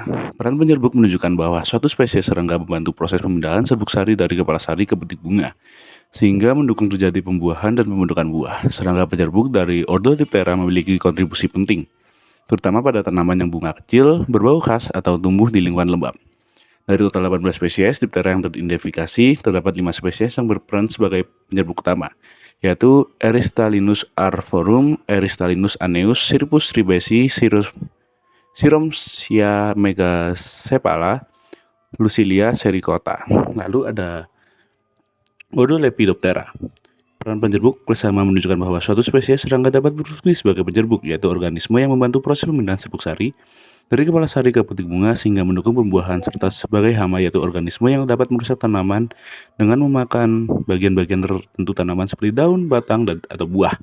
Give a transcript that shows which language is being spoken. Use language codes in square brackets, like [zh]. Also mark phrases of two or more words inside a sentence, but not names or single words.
[id] Peran penyerbuk menunjukkan bahwa suatu spesies serangga membantu proses pemindahan serbuk sari dari kepala sari ke petik bunga, sehingga mendukung terjadi pembuahan dan pembentukan buah. Serangga penyerbuk dari ordo Diptera memiliki kontribusi penting, terutama pada tanaman yang bunga kecil, berbau khas, atau tumbuh di lingkungan lembab. Dari total 18 spesies Diptera yang teridentifikasi, terdapat 5 spesies yang berperan sebagai penyerbuk utama, yaitu Eristalinus arborum, Eristalinus aneus, Scirpus ribesi, Siromsia megacephala, Lucilia sericota. Lalu ada ordo Lepidoptera. Peran penyerbuk bersama menunjukkan bahwa suatu spesies serangga dapat berfungsi sebagai penyerbuk, yaitu organisme yang membantu proses pemindahan serbuk sari dari kepala sari ke petik bunga sehingga mendukung pembuahan, serta sebagai hama, yaitu organisme yang dapat merusak tanaman dengan memakan bagian-bagian tertentu tanaman seperti daun, batang, atau buah.